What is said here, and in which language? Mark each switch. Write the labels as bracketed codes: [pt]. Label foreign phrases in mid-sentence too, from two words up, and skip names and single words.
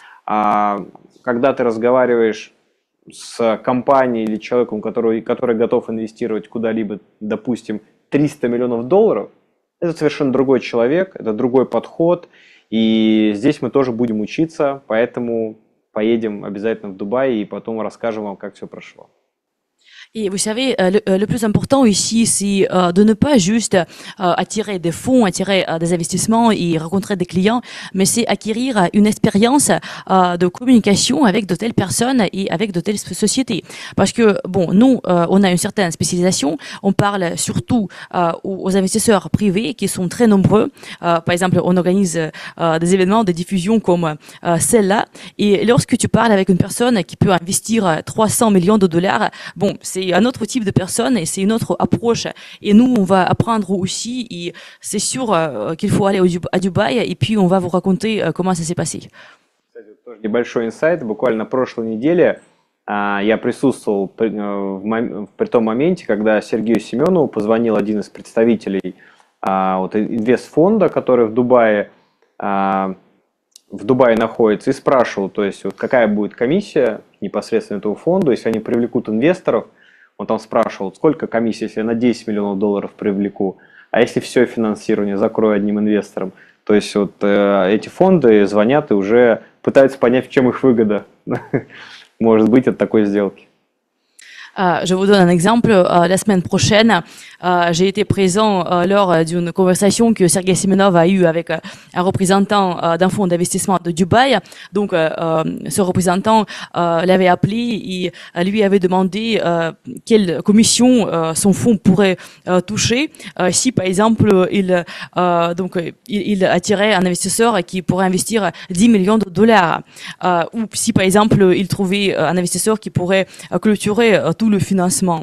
[ru] Когда ты разговариваешь с компанией или человеком, который готов инвестировать куда-либо, допустим, 300 миллионов долларов, это совершенно другой человек, это другой подход, и здесь мы тоже будем учиться, поэтому поедем обязательно в Дубай и потом расскажем вам, как все прошло. [fr] Et vous savez, le plus important ici, c'est de ne pas juste attirer des fonds, attirer des investissements et rencontrer des clients, mais c'est acquérir une expérience de communication avec de telles personnes et avec de telles sociétés. Parce que, bon, nous, on a une certaine spécialisation, on parle surtout aux investisseurs privés qui sont très nombreux. Par exemple, on organise des événements, des diffusions comme celle-là, et lorsque tu parles avec une personne qui peut investir 300 millions de dollars, bon, c'est un autre type de personne et c'est une autre approche. Et nous, on va apprendre aussi. Et c'est sûr qu'il faut aller à Dubaï et puis on va vous raconter comment ça s'est passé. [ru] Кстати, тоже небольшой инсайт. Буквально на прошлой неделе я присутствовал при том моменте, когда Сергею Семенову позвонил один из представителей вот, инвестфонда, который в Дубае находится, и спрашивал, то есть, вот, какая будет комиссия непосредственно этого фонда, если они привлекут инвесторов. Он там спрашивал, сколько комиссия, если я на 10 миллионов долларов привлеку, а если все финансирование закрою одним инвестором. То есть вот эти фонды звонят и уже пытаются понять, в чем их выгода может быть от такой сделки. [fr] Je vous donne un exemple. La semaine prochaine, j'ai été présent lors d'une conversation que Sergei Semenov a eue avec un représentant d'un fonds d'investissement de Dubaï. Donc, ce représentant l'avait appelé et lui avait demandé quelle commission son fonds pourrait toucher si, par exemple, il attirait un investisseur qui pourrait investir 10 millions de dollars, ou si, par exemple, il trouvait un investisseur qui pourrait clôturer tout le financement.